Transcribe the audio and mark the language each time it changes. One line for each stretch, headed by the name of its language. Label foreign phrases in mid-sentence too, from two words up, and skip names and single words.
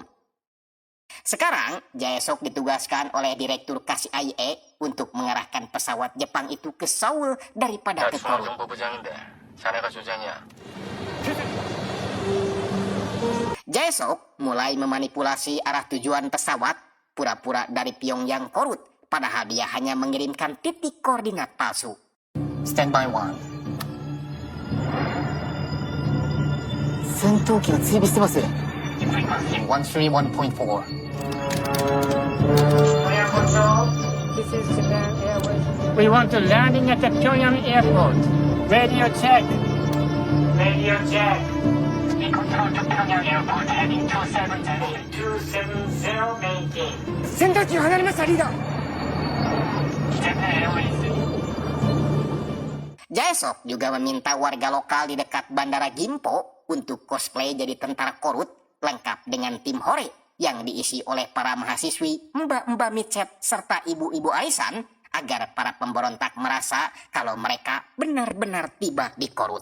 Indonesian: Sekarang, Jaesok ditugaskan oleh Direktur KCIA untuk mengarahkan pesawat Jepang itu ke Seoul daripada ke Korut. Jaesok mulai memanipulasi arah tujuan pesawat, pura-pura dari Pyongyang Korut, padahal dia hanya mengirimkan titik koordinat palsu.
Japanese: Standby 1 戦闘機が追尾してます 131.4
English: This is Japan Airways. We want to landing at the Pyongyang airport. Radio check. Radio check. We control to Pyongyang airport heading 270. 270 maintain.
Japanese: 戦闘機を離れましたリーダー
English: Japan Airways.
Indonesian: Jaesok juga meminta warga lokal di dekat Bandara Gimpo untuk cosplay jadi tentara Korut, lengkap dengan tim Hore yang diisi oleh para mahasiswi, mbak-mbak micet, serta ibu-ibu arisan, agar para pemberontak merasa kalau mereka benar-benar tiba di Korut.